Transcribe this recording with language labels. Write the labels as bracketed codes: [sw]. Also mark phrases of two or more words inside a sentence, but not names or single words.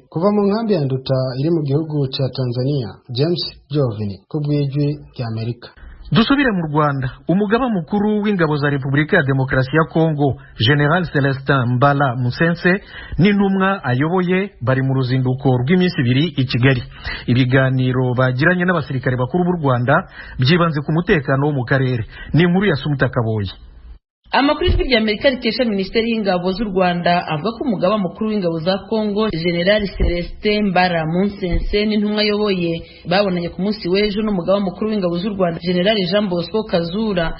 [rn] Kuva mu nkambi ya Nduta iri mu gihugu ca Tanzania, James Jovini, ku bw'Ijwi rya Amerika. Dusubire mu Rwanda. Umugaba mukuru w'ingabo za Repubulika ya Demokarasi ya Kongo, General Celestin Mbala Musense, n'intumwa ayoboye bari mu ruzinduko rw'iminsi ibiri i Kigali. Ibiganiro bagiranye n'abasirikare bakuru b'u Rwanda byibanze ku mutekano wo mu karere. Ni inkuru ya Sumuta Kaboyi. Amakuru Ijwi rya Amerika rikesha Minisiteri y'Ingabo z'u Rwanda avuga ko umugaba mukuru w'ingabo za Kongo, General Celestin Mbara Munsense, n'intumwa ayoboye babonanye ku munsi w'ejo n'umugaba mukuru w'ingabo z'u Rwanda, General Jean Bosco Kazura.